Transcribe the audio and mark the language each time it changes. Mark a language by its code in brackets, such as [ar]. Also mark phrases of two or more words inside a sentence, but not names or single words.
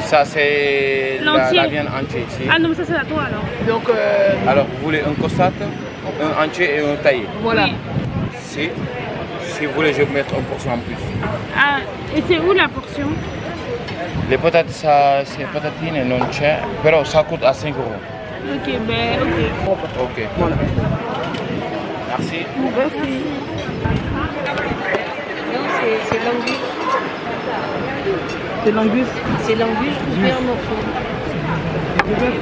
[fr] Ça, c'est la viande entière ici. Ah non, mais ça, c'est à toi, alors. Donc, alors, vous voulez un costard, un entier et un taillé? Voilà. Oui. Si vous voulez, je vais mettre une portion en plus. Ah, et c'est où la portion? Les patates, ça, c'est [it] patatine non c'è, però [fr] ça coûte à 5 €. Ok, ben, ok. Ok. Voilà. Merci. Merci. Non, c'est l'angus. C'est l'angus. C'est l'angus coupé en morceaux.